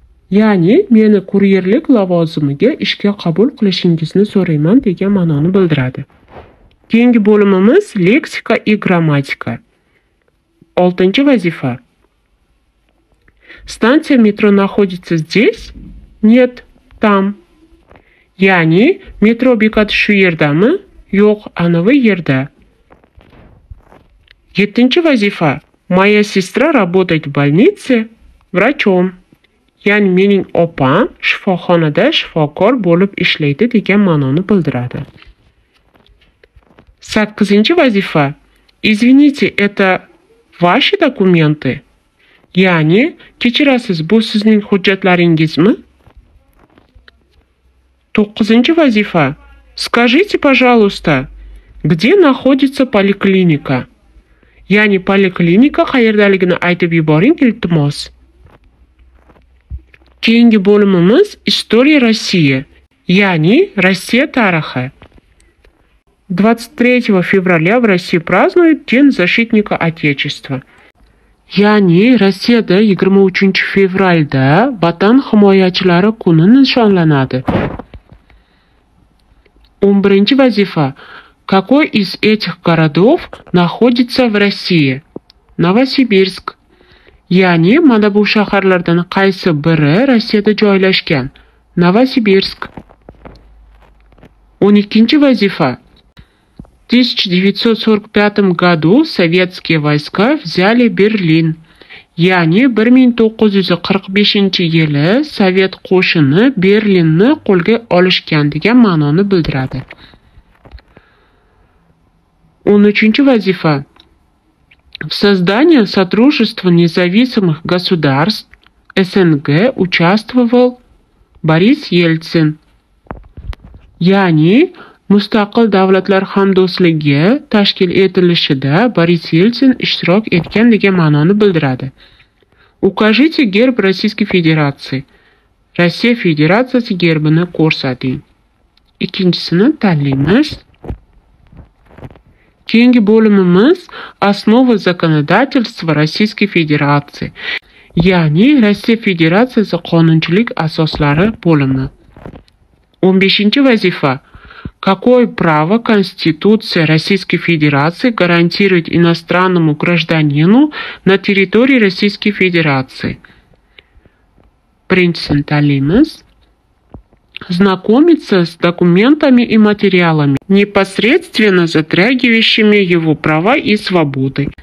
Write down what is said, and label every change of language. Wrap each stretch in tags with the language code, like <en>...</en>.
<uz>Ya'ni meni kuryerlik lavozimiga ishga qabul qilishingizni so'rayman degan ma'noni bildiradi. Keyingi bo'limimiz leksika и грамматика. 6 vazifa.</uz> <ru>Станция метро находится здесь? Нет, там.</ru> <uz>Ya'ni metro bekati shu yerdami? Yo'q, anavi yerda. 7 vazifa.</uz> <ru>Моя сестра работает в больнице врачом.</ru> <uz>Ya'ni mening opam shifoxonada shifokor bo'lib ishlaydi degan ma'noni bildiradi.</uz> <ru>8 vazifa. Извините, это Ваши документы.</ru> <uz>Ya'ni, kechirasiz, bu sizning hujjatlaringizmi? 9-chi vazifa.</uz> <ru>Скажите, пожалуйста, где находится поликлиника?</ru> <uz>Ya'ni, poliklinika qayerdaligini aytib yuboring, iltimos. Keyingi bo'limimiz</uz> <ru>История России,</ru> <uz>ya'ni Rossiya tarixi.</uz> <ru>23 fevraля в России празднуют День защитника Отечества.</ru> <uz>Ya'ni Rossiyada 23 fevralda Vatan himoyachilari kuni nishonlanadi. 11 vazifa.</uz> <ru>Какой из этих городов находится в России? Novosibirsk.</ru> <uz>Ya'ni mana bu shaharlardan qaysi biri Rossiyada joylashgan? Novosibirsk. 12 vazifa.</uz> <ru>В 1945 году советские войска взяли Берлин.</ru> <uz>Ya'ni 1945-yili Sovet qo'shini Berlinni qo'lga olishgan degan ma'noni bildiradi. 13 vazifa.</uz> <ru>В создании Содружества независимых государств СНГ участвовал Boris Yeltsin.</ru> <uz>Ya'ni Mustaqil davlatlar hamdo'stligi tashkil etilishida Boris Yeltsin ishtirok etgan degan ma'noni bildiradi.</uz> <ru>Укажите герб Российской Federatsiya.</ru> <uz>Rossiya Federatsiyasi gerbini ko'rsating. Ikkinchisini tanlaymiz. Keyingi bo'limimiz</uz> <ru>Основы законодательства Российской</ru> <uz>Federatsiya. Ya'ni Rossiya Federatsiyasi qonunchilik asoslari bo'limi. 15 vazifa.</uz> <ru>Какое право Конституция Российской Федерации гарантирует иностранному гражданину на территории Российской Федерации?</ru> <uz>Birincisini tanlaymiz.</uz> <ru>Знакомиться с документами и материалами, непосредственно затрагивающими его права и свободы.</ru>